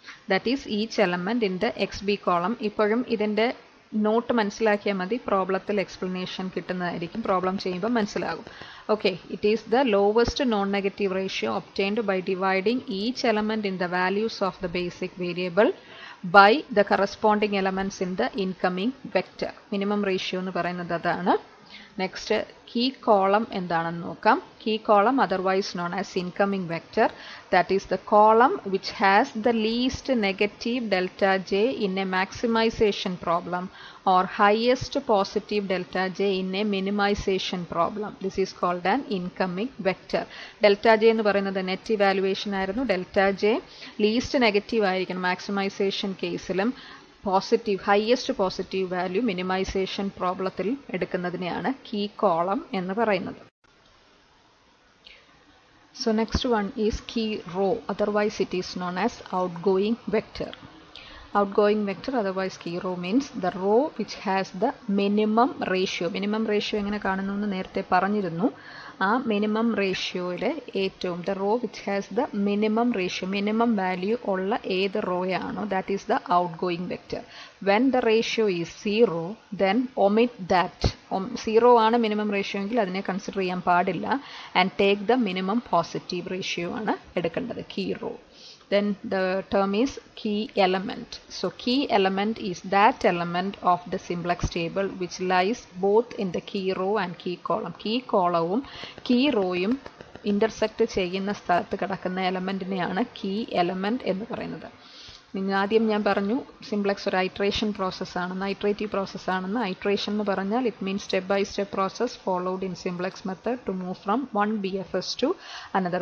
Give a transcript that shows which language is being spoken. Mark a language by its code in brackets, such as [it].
[en] That is each element in the X B column. [ml] ഇപ്പോഴും ഇതിൻ്റെ not മനസ്സിലാക്കിയാൽ മതി, പ്രോബ്ലത്തിൽ എക്സ്പ്ലനേഷൻ കിട്ടുന്നതായിരിക്കും. പ്രോബ്ലം ചെയ്യുമ്പോൾ മനസ്സിലാകും. [en] Okay, it is the lowest non negative ratio obtained by dividing each element in the values of the basic variable by the corresponding elements in the incoming vector. [ml] Minimum ratio എന്ന് പറയുന്നത് അതാണ്. Next key column എന്താണെന്ന് നോക്കാം. [en] Key column, otherwise known as incoming vector, that is the column which has the least negative delta j in a maximization problem or highest positive delta j in a minimization problem. This is called an incoming vector. [ml] Delta j എന്ന് പറയുന്നത് net evaluation ആയിരുന്നു. Delta J least negative ആയിരിക്കണം maximisation കേസിലും. Positive highest positive value minimisation പ്രോബ്ലത്തിൽ എടുക്കുന്നതിനെയാണ് key column എന്ന് പറയുന്നത്. [en] So next one is key row, otherwise it is known as outgoing vector. Outgoing vector, otherwise key row, means the row which has the minimum ratio. [ml] Minimum ratio എങ്ങനെ കാണുന്നു എന്ന് നേരത്തെ പറഞ്ഞിരുന്നു. ആ minimum റേഷ്യോയിലെ ഏറ്റവും [en] the row which has the minimum ratio, minimum value [ml] ഉള്ള ഏത് റോയാണോ [en] that is the outgoing vector. When the ratio is 0, then omit that. [ml] 0 ആണ് മിനിമം റേഷ്യോ എങ്കിൽ അതിനെ കൺസിഡർ ചെയ്യാൻ പാടില്ല. [en] and take the minimum positive ratio [ml] ആണ് എടുക്കേണ്ടത്, key raw. [en] Then the term is key element. So key element is that element of the simplex table which lies both in the key row and key column. [ml] Key column key rowയും intersect ചെയ്യുന്ന സ്ഥലത്ത് കിടക്കുന്ന എലമെന്റിനെയാണ് key element എന്ന് പറയുന്നത്. ആദ്യം ഞാൻ പറഞ്ഞു simplex ഒരു iteration പ്രോസസ്സാണെന്ന്, iterative പ്രോസസ്സാണെന്ന്. Iteration എന്ന് പറഞ്ഞാൽ [en] It means step by step process followed in simplex method to move from one BFS to another.